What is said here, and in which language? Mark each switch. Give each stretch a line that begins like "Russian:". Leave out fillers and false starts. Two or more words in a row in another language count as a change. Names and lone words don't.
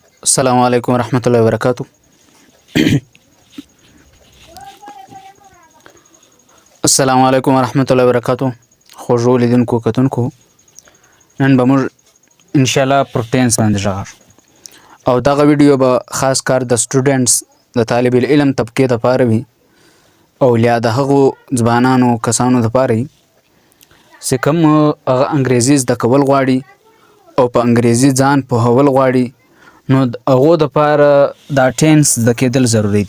Arabic: السلام علیکم ورحمۃ اللہ وبرکاتہ. السلام علیکم ورحمۃ اللہ وبرکاتہ.
Pashto: خوږو لیدونکو کتونکو، نن به موږ انشاءالله پر ټینس باندې غږ او دغه ویډیو به خاص کار د سټوډنټس د طالب العلم طبقې دپاره وي او یا د هغو ځوانانو کسانو دپاره وي چې کوم هغه انګریزي زده کول غواړي او په انګریزي ځان پوهول غواړي، نو د هغو دپاره دا ټینس زده کېدل ضروري دي.